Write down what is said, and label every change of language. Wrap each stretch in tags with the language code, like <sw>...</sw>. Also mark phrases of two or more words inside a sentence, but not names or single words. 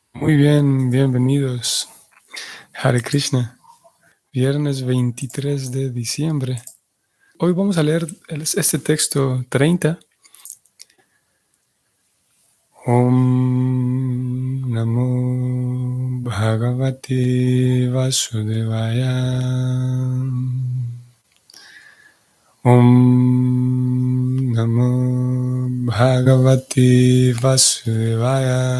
<es>Muy bien, bienvenidos.</es> <sa>Hare Krishna,</sa> <es>viernes 23 de diciembre. Hoy vamos a leer este texto 30.</es> <sa>Om Namo Bhagavate Vasudevaya. Om Namo Bhagavate Vasudevaya.</sa>